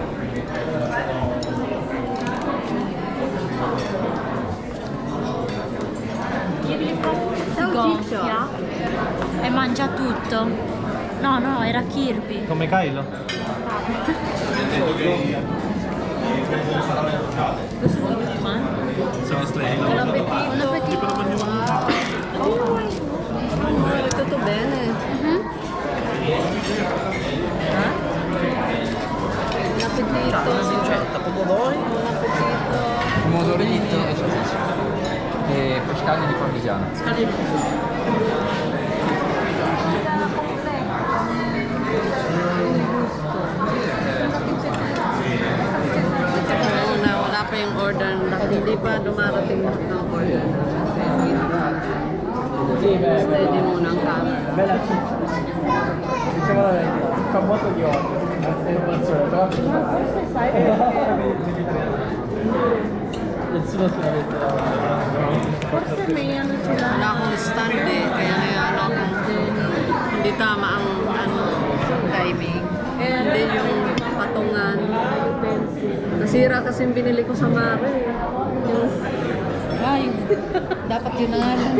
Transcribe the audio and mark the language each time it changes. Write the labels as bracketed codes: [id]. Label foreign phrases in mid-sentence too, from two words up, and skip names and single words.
[it] Si gonfia e mangia tutto. No, era Kirby. Come Kylo? Questo è Pokemon. Sono strano. Buon appetito. [tl] Di pa naman yung... [it] Oh, tutto bene. Buon appetito. Certo, pomodori. Buon appetito. Pomodori e poi scaglie di parmigiano. [tl] Wala pa yung order. Hindi pa dumarating ng order. Steady muna ang camera. [it] Bella diciamo la verità, fa molto di olio. Nessuno si mette [tl] Forse may ano sila. Wala akong stand eh. Kaya ano kung hindi tama ang timing. [en] And then [tl] yung patungan. Nasira kasi yung binili ko sa Mare. Yung Dapat yun na nga lang.